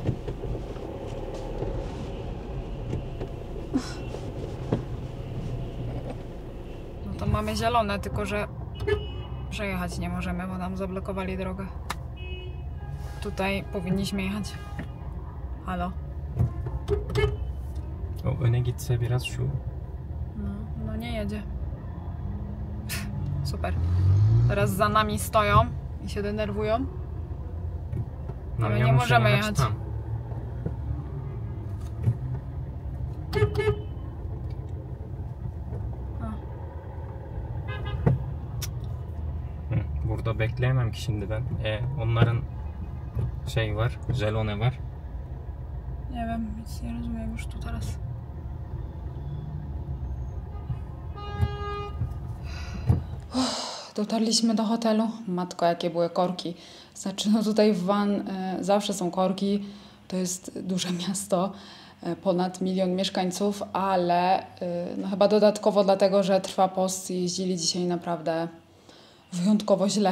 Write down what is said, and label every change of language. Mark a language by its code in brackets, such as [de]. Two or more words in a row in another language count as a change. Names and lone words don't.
[pl] No to mamy zielone, tylko że przejechać nie możemy, bo nam zablokowali drogę. Tutaj powinniśmy jechać. Halo? [tr] O öne gitse biraz şu. [pl] No nie jedzie. Super. Teraz za nami stoją i się denerwują. No, A my ja nie muszę możemy jechać jechać. tam. [tr] Burada bekleyemem ki şimdi ben. Onların şey var, jelone var. [pl] Nie wiem, nic nie rozumiem już tu teraz. Dotarliśmy do hotelu. Matko, jakie były korki. Znaczy, no tutaj w Van zawsze są korki. To jest duże miasto, ponad 1 milion mieszkańców, ale no chyba dodatkowo dlatego, że trwa post i jeździli dzisiaj naprawdę wyjątkowo źle.